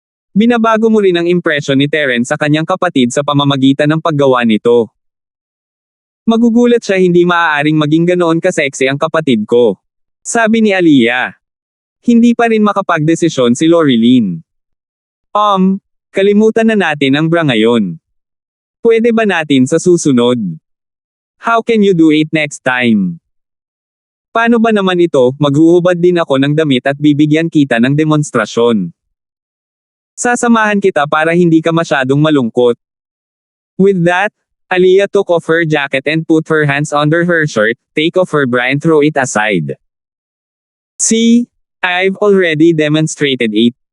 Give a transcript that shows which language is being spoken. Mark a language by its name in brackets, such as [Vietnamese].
[Filipino] Binabago mo rin ang impresyon ni Terence sa kanyang kapatid sa pamamagitan ng paggawa nito. Magugulat siya hindi maaaring maging ganoon ka-sexy ang kapatid ko. Sabi ni Aliyah. Hindi pa rin makapagdesisyon si Lorilyn. Kalimutan na natin ang bra ngayon. Pwede ba natin sa susunod? [English] How can you do it next time? [Filipino] Paano ba naman ito, maghuhubad din ako ng damit at bibigyan kita ng demonstrasyon. Sasamahan kita para hindi ka masyadong malungkot. [English] With that, Aliyah took off her jacket and put her hands under her shirt, take off her bra and throw it aside. See, I've already demonstrated it.